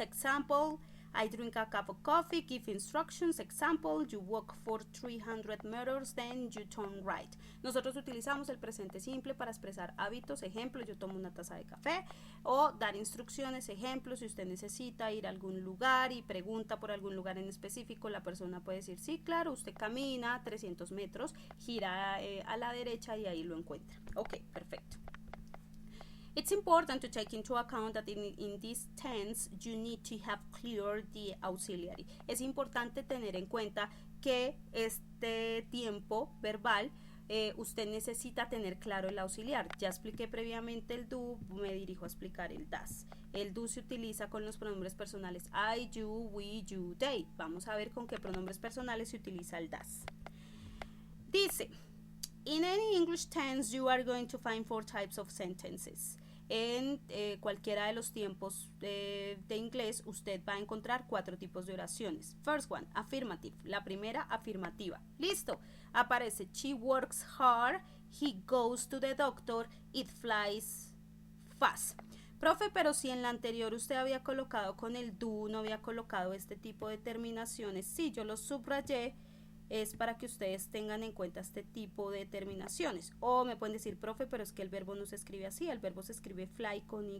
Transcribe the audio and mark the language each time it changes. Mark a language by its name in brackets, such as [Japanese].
[English] Example, I drink a cup of coffee. Give instructions. Example, you walk for 300 meters, then you turn right. [Spanish] Nosotros utilizamos el presente simple para expresar hábitos. Ejemplo, yo tomo una taza de café. O dar instrucciones. Ejemplo, si usted necesita ir a algún lugar y pregunta por algún lugar en específico, la persona puede decir, sí, claro, usted camina 300 metros, gira a la derecha y ahí lo encuentra. Ok, perfecto. [English] It's important to take into account that in this tense you need to have clear the auxiliary. [Spanish] Es importante tener en cuenta que este tiempo verbal usted necesita tener claro el auxiliar. Ya expliqué previamente el do, me dirijo a explicar el das. El do se utiliza con los pronombres personales [English] I, you, we, you, they. [Spanish] Vamos a ver con qué pronombres personales se utiliza el das. [English] Dice, in any English tense you are going to find 4 types of sentences. [Spanish] En cualquiera de los tiempos de inglés usted va a encontrar 4 tipos de oraciones. [English] First one, affirmative. [Spanish] La primera, afirmativa. Listo. [English] Aparece she works hard, he goes to the doctor, it flies fast. [Spanish] Profe, pero si en la anterior usted había colocado con el do, no había colocado este tipo de terminaciones. Sí, yo los subrayé. Es para que ustedes tengan en cuenta este tipo de terminaciones. O me pueden decir, profe, pero es que el verbo no se escribe así, el verbo se escribe fly con Y.